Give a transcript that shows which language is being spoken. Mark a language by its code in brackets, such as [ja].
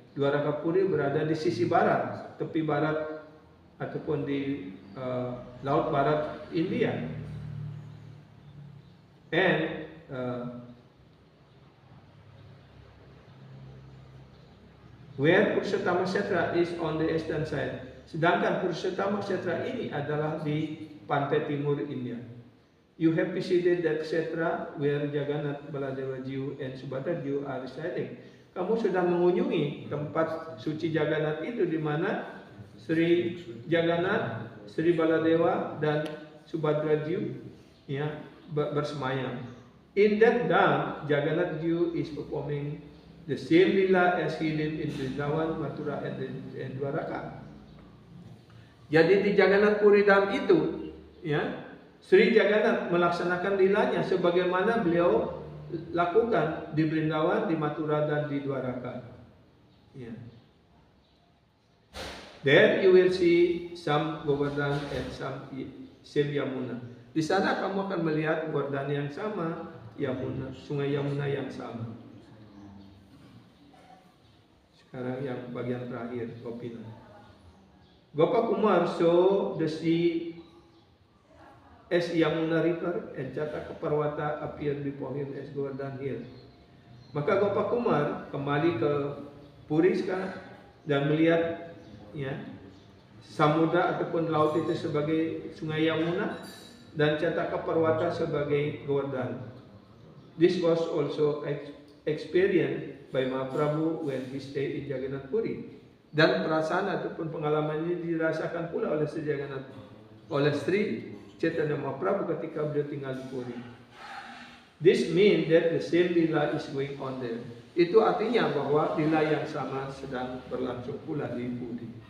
[id] Dwaraka Puri berada di sisi barat, tepi barat ataupun di laut barat India. [en] And where Purushottama Kshetra is on the eastern side. [id] Sedangkan Purushottama Kshetra ini adalah di pantai timur India. [en] You have visited that kshetra where Jagannath, Baladewa Jiu, and Subhadra Jiu are residing. [id] Kamu sudah mengunjungi tempat suci Jagannath itu di mana Sri Jagannath, Sri Baladewa, dan Subhadra Jiu ya bersemayam. [en] In that dam, Jagannath Jiu is performing the same lila as he did in Vrindavan, Mathura, and Dwaraka. [id] Jadi di Jagannath Puri Dam itu, ya, Sri Jagannath melaksanakan lilanya sebagaimana beliau lakukan di Vrindavan, di Mathura, dan di Dwaraka. Ya. [en] There you will see some Govardhan and some Yamuna. [id] Di sana kamu akan melihat Govardhan yang sama, Yamuna, Sungai Yamuna yang sama. Sekarang yang bagian terakhir, Gopinath. [en] Gopakumar saw the sea as Yamuna River and Jataka Parwata appeared before him as Govardhan Hill. [id] Maka Gopakumar kembali ke Puri sekarang dan melihat ya samudra ataupun laut itu sebagai Sungai Yamuna dan Jataka Parwata sebagai Govardhan. [en] This was also experienced by Mahaprabhu when he stayed in Jagannath Puri. [id] Dan perasaan ataupun pengalaman ini dirasakan pula oleh Sri Jagannath, oleh Sri Chaitanya Mahaprabhu ketika beliau tinggal di Puri. [en] This means that the same lila is going on there. [id] Itu artinya bahwa lila yang sama sedang berlangsung pula di Puri.